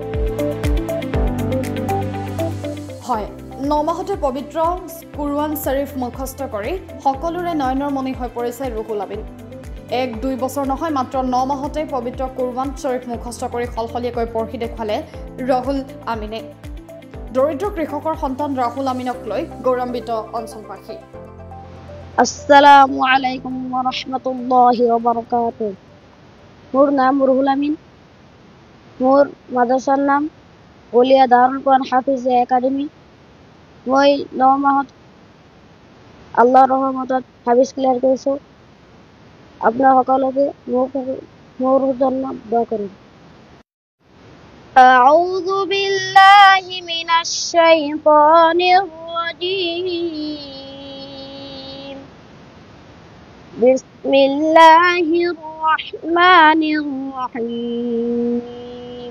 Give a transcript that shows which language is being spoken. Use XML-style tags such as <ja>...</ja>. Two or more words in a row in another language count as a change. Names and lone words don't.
<as>হয়, 9 মাহতে পবিত্ৰ কুৰআন শৰীফ মুখস্থ কৰি সকলোৰে নয়নৰ মণি হৈ পৰিছে ৰুহুল আমিন। 1-2 বছৰ নহয় মাত্ৰ 9 মাহতে পবিত্ৰ কুৰআন শৰীফ মুখস্থ কৰি খলখলীয়াকৈ পঢ়ি দেখুৱালে ৰাহুল আমিনে। দৰিদ্ৰ কৃষকৰ সন্তান ৰাহুল আমিনক লৈ গৌৰৱান্বিত অঞ্চলবাসী।</as> <ar>السلام عليكم ورحمة الله وبركاته.</ar> <as>মোৰ নাম ৰুহুল আমিন। মোৰ মাদ্ৰাছাৰ নাম গলিয়া দাৰুল কুৰআন হাফিজিয়া একাডেমী। মই 9 মাহত আল্লাহৰ ৰহমতত হাফিজ ক্লিয়াৰ কৰিছোঁ। আপোনাৰ সকলোকে মোৰ জন্য দোৱা কৰিম।</as> <ar>أعوذ بالله من الشيطان الرجيم. بسم الله الرحمن الرحيم.</ar>